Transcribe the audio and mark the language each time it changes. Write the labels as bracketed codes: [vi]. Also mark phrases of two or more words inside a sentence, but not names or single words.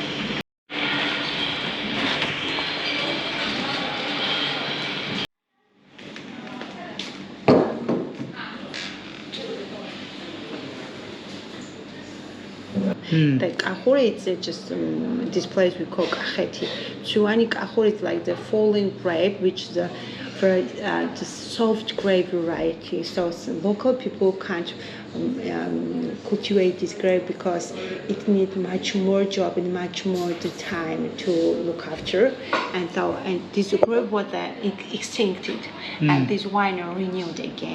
[en] The kahuri, it's just this place we call Kakheti. Chuani kahuri is like the falling grape, which is a very soft grape variety. So local people can't cultivate this grape because it needs much more job and much more the time to look after. And this grape was extincted, and this wine are renewed again.